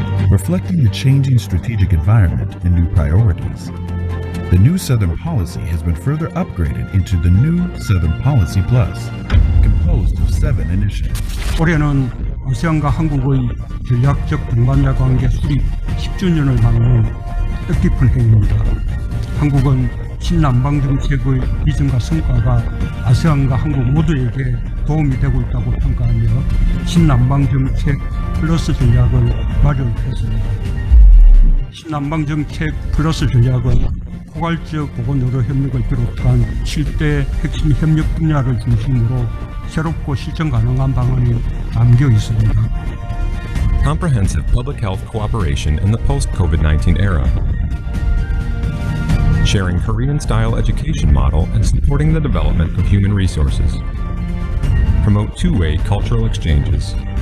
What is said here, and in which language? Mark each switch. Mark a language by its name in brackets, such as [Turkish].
[English] Reflecting the changing strategic environment and new priorities, the new Southern Policy has been further upgraded into the new Southern Policy Plus, composed of 7 initiatives. [Korean] 올해는 아세안과 한국의 전략적 동반자 관계 수립 10주년을 맞는 뜻깊은 해입니다. 한국은 신남방 정책의 비전과 성과가 아세안과 한국 모두에게 도움이 되고 있다고 평가하며 신남방 정책 플러스 전략을 마련했습니다. 신남방 정책 플러스 전략은 포괄적 보건의료 협력을 비롯한 7대 핵심 협력 분야를 중심으로 새롭고 실천 가능한 방안이 담겨 있습니다. [English] Comprehensive public health cooperation in the post-COVID-19 era. Sharing Korean-style education model and supporting the development of human resources. Promote two-way cultural exchanges.